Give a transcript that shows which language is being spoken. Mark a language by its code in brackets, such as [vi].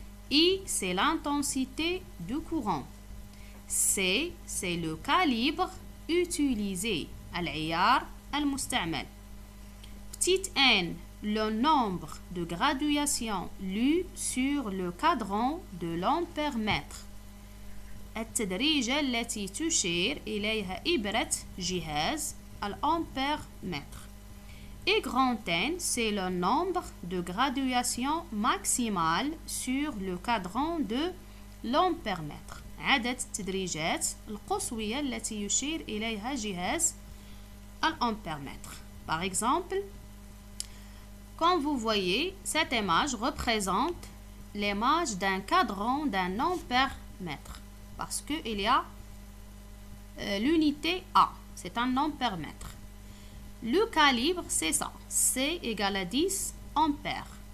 [fr] I, c'est l'intensité du courant. C, c'est le calibre utilisé. [ar] العيار المستعمل. [fr] Petite n, le nombre de graduations lues sur le cadran de l'ampèremètre. [ar] التدريجة التي تشير إليها إبرة جهاز الأمبيرمètre. [fr] Et grand N, c'est le nombre de graduations maximales sur le cadran de l'ampèremètre. [ar] عدد التدريجات القصوية التي يشير إليها جهاز الأمبيرمètre. [fr] Par exemple, quand vous voyez, cette image représente l'image d'un cadran d'un ampèremètre. Parce qu'il y a l'unité A, c'est un ampèremètre. Le calibre, c'est ça, C égale à 10 ampères.